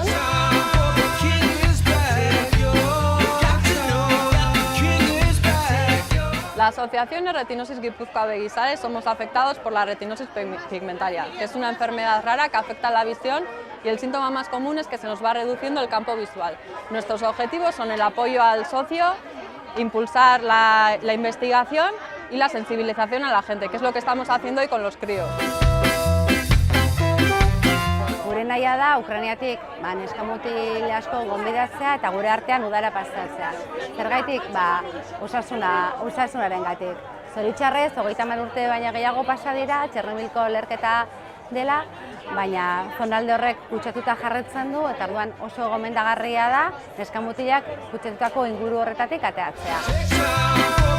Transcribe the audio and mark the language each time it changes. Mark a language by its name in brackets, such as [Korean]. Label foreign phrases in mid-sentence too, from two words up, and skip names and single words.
[Spanish] La Asociación de Retinosis Guipúzcoa Begisares somos afectados por la retinosis pigmentaria, que es una enfermedad rara que afecta la visión y el síntoma más común es que se nos va reduciendo el campo visual. Nuestros objetivos son el apoyo al socio, impulsar la investigación y la sensibilización a la gente, que es lo que estamos haciendo hoy con los críos. [Basque] Gure nahia da Ukrainiatik neskamutil asko gonbidatzea eta gure artean udara pasatzea. Zergaitik, osasunarengatik. Zoritxarrez, 30 urte baina gehiago pasa dira, Txernobylko leherketa dela, baina zonalde horrek kutsatuta jarretzen du eta orduan oso gomendagarria da neskamutilak kutsatutako inguru horretatik ateatzea.